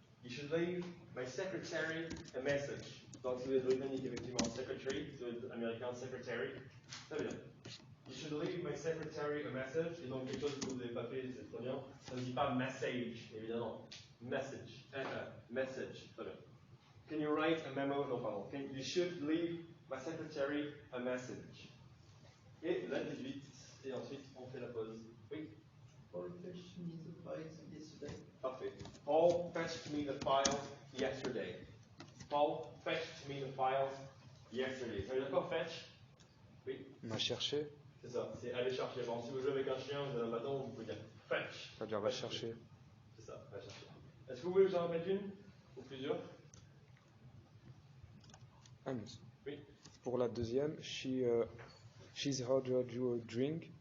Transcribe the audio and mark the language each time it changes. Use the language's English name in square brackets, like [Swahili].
[English] You should leave my secretary a message. [French] Donc, si vous êtes britannique, effectivement, secretary, si vous êtes américain, secretary. Très bien. [English] You should leave my secretary a message. [French] Et donc, quelque chose que vous n'avez pas fait, c'est très bien. Ça ne dit pas message, évidemment. [English] Message. Message. [French] Très bien. [English] Can you write a memo? [French] Non, pardon. [English] You should leave my secretary a message. [French] Et la 18. Et ensuite, on fait la pause. Oui. [English] Paul fetched me the files yesterday. [French] Parfait. [English] Paul fetched me the files yesterday. Paul fetched me the files yesterday. [French] Ça veut dire quoi, fetch? Oui. M'a cherché. C'est ça, c'est aller chercher. Bon, si vous jouez avec un chien, vous avez un bâton, vous pouvez dire fetch. Ça veut dire va chercher. C'est ça, va chercher. Est-ce que vous voulez que j'en remette une? Ou plusieurs? Ah, oui. Pour la deuxième, [English] she's ordered you a drink.